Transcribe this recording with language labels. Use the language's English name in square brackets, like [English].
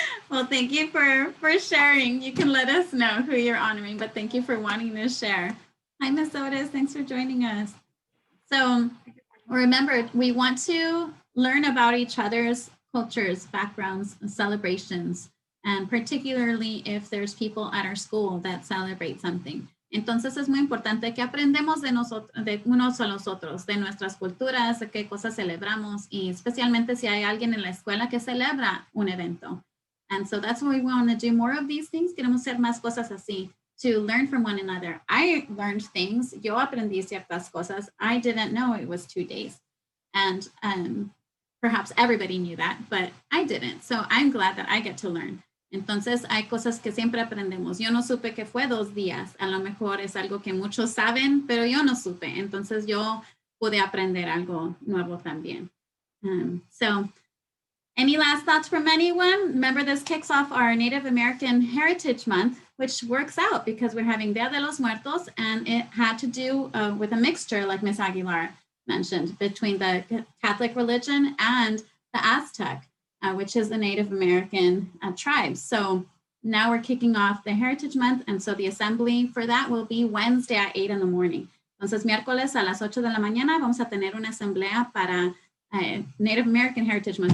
[English] Well, thank you for sharing. You can let us know who you're honoring, but thank you for wanting to share. Hi, Miss Otis. Thanks for joining us. So remember, we want to learn about each other's cultures, backgrounds, and celebrations, and particularly if there's people at our school that celebrate something. [Spanish] Entonces es muy importante que aprendemos de unos a los otros, de nuestras culturas, de qué cosas celebramos, y especialmente si hay alguien en la escuela que celebra un evento. [English] And so that's why we want to do more of these things. [Spanish] Queremos hacer más cosas así, [English] to learn from one another. I learned things. [Spanish] Yo aprendí ciertas cosas. [English] I didn't know it was 2 days. And perhaps everybody knew that, but I didn't. So I'm glad that I get to learn. [Spanish] Entonces hay cosas que siempre aprendemos. Yo no supe que fue 2 días. A lo mejor es algo que muchos saben, pero yo no supe. Entonces yo pude aprender algo nuevo también. [English] So any last thoughts from anyone? Remember, this kicks off our Native American Heritage Month, which works out because we're having Dia de los Muertos, and it had to do with a mixture, like Ms. Aguilar mentioned, between the Catholic religion and the Aztec, which is the Native American tribes. So now we're kicking off the Heritage Month, and so the assembly for that will be Wednesday at 8 in the morning. [Spanish] Entonces, miércoles a las 8 de la mañana vamos a tener una asamblea para Native American Heritage Month.